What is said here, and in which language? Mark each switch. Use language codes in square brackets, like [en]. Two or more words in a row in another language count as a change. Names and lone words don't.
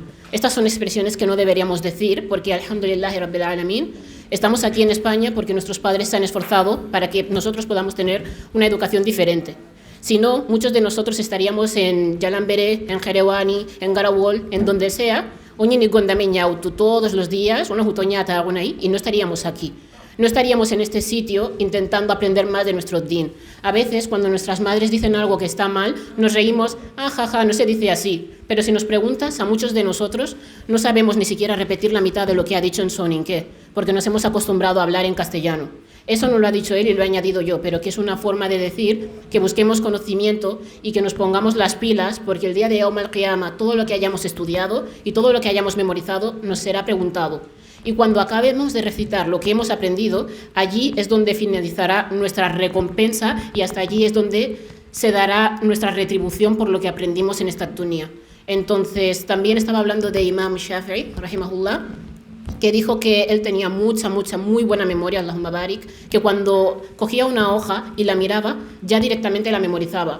[es] Estas son expresiones que no deberíamos decir, porque [ar] الحمد لله رب العالمين, [es] estamos aquí en España porque nuestros padres se han esforzado para que nosotros podamos tener una educación diferente. Si no, muchos de nosotros estaríamos en Yalambere, en Jerewani, en Garawol, en donde sea, todos los días, una jutoñata y no estaríamos aquí. no estaríamos en este sitio intentando aprender más de nuestro din. A veces, cuando nuestras madres dicen algo que está mal, nos reímos, jaja, no se dice así. Pero si nos preguntas, a muchos de nosotros no sabemos ni siquiera repetir la mitad de lo que ha dicho en soninké, porque nos hemos acostumbrado a hablar en castellano. Eso no lo ha dicho él y lo he añadido yo, pero que es una forma de decir que busquemos conocimiento y que nos pongamos las pilas, porque el día de [ar] يوم القيامة [es] todo lo que hayamos estudiado y todo lo que hayamos memorizado nos será preguntado. Y cuando acabemos de recitar lo que hemos aprendido, allí es donde finalizará nuestra recompensa y hasta allí es donde se dará nuestra retribución por lo que aprendimos en esta dunya. Entonces, también estaba hablando de Imam Shafi'i, rahimahullah, que dijo que él tenía muy buena memoria, [ar] اللهم بارك, [es] que cuando cogía una hoja y la miraba, ya directamente la memorizaba.